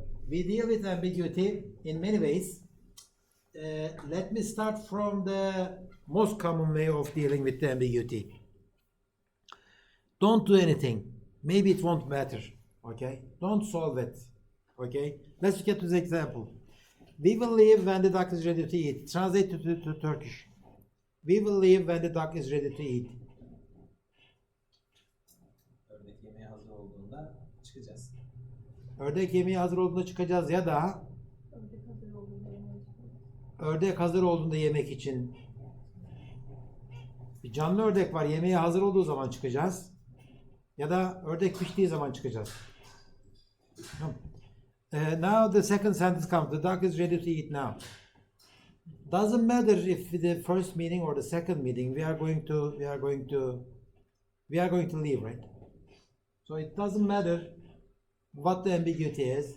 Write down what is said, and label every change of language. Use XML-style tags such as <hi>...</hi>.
<en>We deal with ambiguity in many ways. Let me start from the most common way of dealing with the ambiguity. Don't do anything. Maybe it won't matter. Okay, don't solve it. Okay, let's get to the example. We will leave when the duck is ready to eat. Translate to Turkish. We will leave when the duck is ready to eat.</en> <tr>Ördek yemeğe hazır olduğunda çıkacağız. Ördek yemeği hazır olduğunda çıkacağız ya da ördek hazır olduğunda yemek için. Bir canlı ördek var, yemeğe hazır olduğu zaman çıkacağız. Ya da ördek piştiği zaman çıkacağız.</tr> <en>Now the second sentence comes. The duck is ready to eat now. Doesn't matter if the first meeting or the second meeting we are going to leave, right? So it doesn't matter what the ambiguity is.</en>